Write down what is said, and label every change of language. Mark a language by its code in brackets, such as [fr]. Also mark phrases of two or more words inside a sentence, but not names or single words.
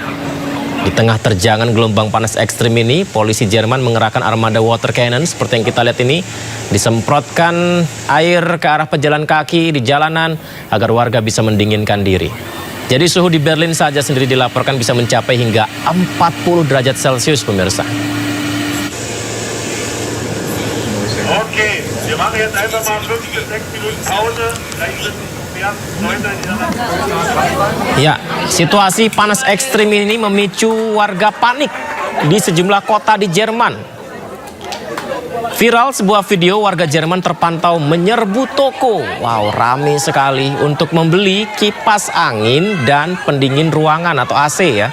[id] Di tengah terjangan gelombang panas ekstrim ini, polisi Jerman mengerahkan armada [en] water cannon [id] seperti yang kita lihat ini, disemprotkan air ke arah pejalan kaki di jalanan agar warga bisa mendinginkan diri. Jadi suhu di Berlin saja sendiri dilaporkan bisa mencapai hingga 40 derajat Celcius, pemirsa. [de] Okay, wir machen jetzt einfach mal 5 bis 6 Minuten Pause. [id] Ya, situasi panas ekstrim ini memicu warga panik di sejumlah kota di Jerman. Viral sebuah video warga Jerman terpantau menyerbu toko. Wow, ramai sekali untuk membeli kipas angin dan pendingin ruangan atau AC ya.